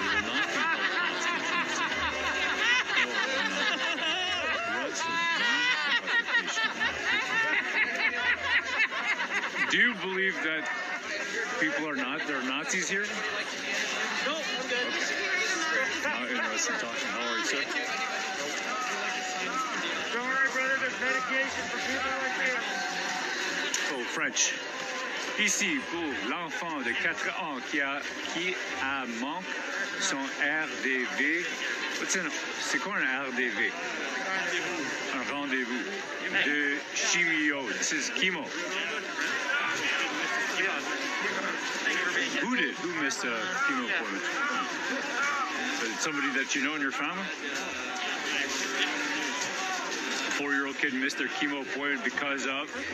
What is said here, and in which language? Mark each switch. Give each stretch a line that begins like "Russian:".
English: We will not be held hostage. Threats of violent occupation. Do you believe that people are there are Nazis here? No, I'm good. Not interested in talking. How are you, sir? Don't worry, brother. There's medication for people like you. Oh, French.
French: Ici, pour l'enfant de 4 ans qui a manque son RDV. C'est quoi un RDV? Un rendez-vous de chimio.
English: This is chemo. Who missed a chemo appointment? Is it somebody that you know in your family? A 4-year-old kid missed their chemo appointment because of?